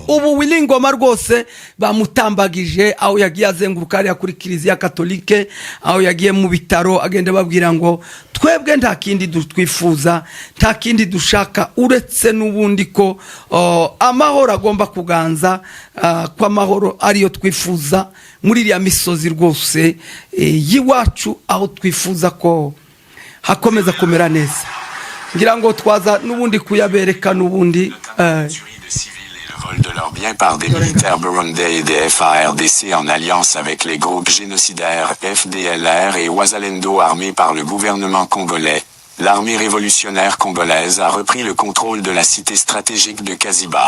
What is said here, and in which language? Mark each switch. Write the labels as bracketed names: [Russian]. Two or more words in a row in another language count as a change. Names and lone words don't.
[Kinyarwanda] Ubu Willy Ngoma rwose bamutambagije, aho yagiye azenguruka ari kuri Kiliziya Katolike, aho yagiye mu bitaro agenda babwira ngo twebwe nta kindi twifuza, nta kindi dushaka uretse n'ubundi ko amahoro agomba kuganza, kwa amahoro ariyo twifuza muri iriya misozi rwose yiwacu, aho twifuza ko hakomeza kumera neza. Ngira ngo twaza n'ubundi kuyabereka n'ubundi [French] vol de leurs biens par des militaires burundais et des FARDC en alliance avec les groupes génocidaires FDLR et Wazalendo armés par le gouvernement congolais. L'armée révolutionnaire congolaise a repris le contrôle de la cité stratégique de Kaziba.